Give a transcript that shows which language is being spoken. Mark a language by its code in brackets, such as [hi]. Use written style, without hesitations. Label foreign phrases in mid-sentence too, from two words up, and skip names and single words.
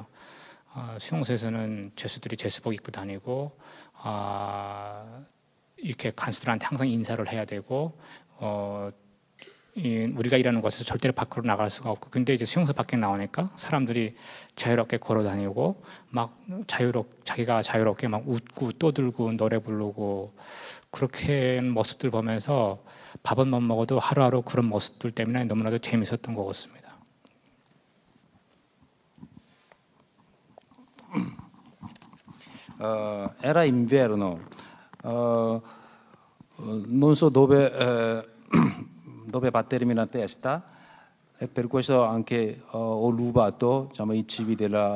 [ko] 수용소에서는 죄수들이 죄수복 입고 다니고, 이렇게 간수들한테 항상 인사를 해야 되고, 우리가 일하는 곳에서 절대로 밖으로 나갈 수가 없고, 근데 이제 수용소 밖에 나오니까 사람들이 자유롭게 걸어 다니고, 막 자기가 자유롭게 막 웃고 떠들고 노래 부르고, 그렇게 모습들 보면서 밥은 못 먹어도 하루하루 그런 모습들 때문에 너무나도 재밌었던 것 같습니다. [it] Era inverno, non so dove battermi la testa e per questo anche ho rubato diciamo, i cibi di